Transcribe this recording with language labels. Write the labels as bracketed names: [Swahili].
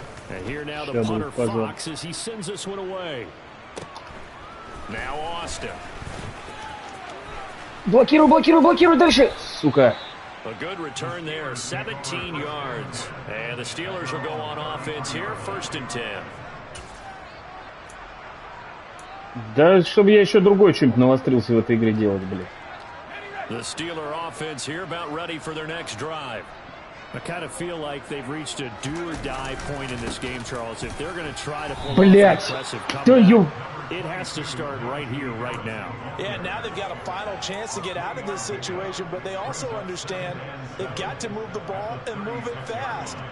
[English] And here now the punter Fox as he sends this one away. Now Austin. [Russian] Блокируй дальше, сука. [English] A good return there, 17 yards. And the Steelers will go on offense here, 1st and 10. [Russian] Да, чтобы я еще другой что-нибудь навострился в этой игре делать, блядь. [English] The Steeler offense here about ready for their next drive. I kind of feel like they've reached a do-or-die point in this game, Charles. If they're going to try to pull off an impressive comeback, it has to start right here, right now. Yeah, now they've got a final chance to get out of this situation, but they also understand they've got to move the ball and move it fast.